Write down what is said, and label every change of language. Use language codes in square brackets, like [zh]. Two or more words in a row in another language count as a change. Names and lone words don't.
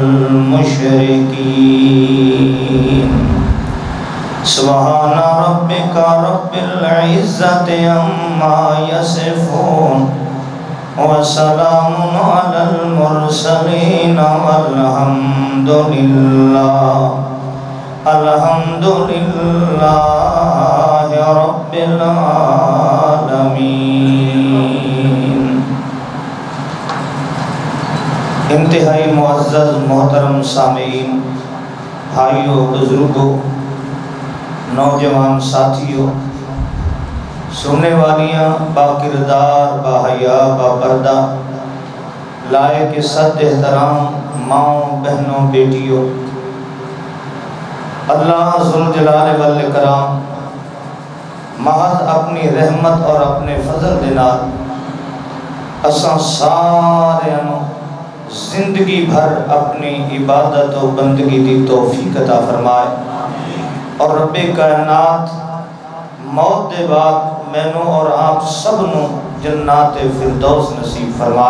[ar] المشركين سبحان ربك رب العزة عما يصفون وسلام على المرسلين والحمد لله رب العالمين۔ [ur] انتہائی معزز محترم سامعین، بھائیوں، بزرگوں، نوجوان ساتھیوں، سننے والیاں، با کردار، با حیا، با پردہ، لائق صد احترام ماؤں بہنوں بیٹیوں، [pa] اللہ ذوالجلال والاکرام محض اپنی رحمت اور اپنے فضل دے نال اساں سارے زندگی بھر اپنی عبادت و بندگی دی توفیق عطا فرمائے، اور رب کائنات موت دے بعد مینوں اور آپ سب نو جنات فردوس نصیب فرمائے۔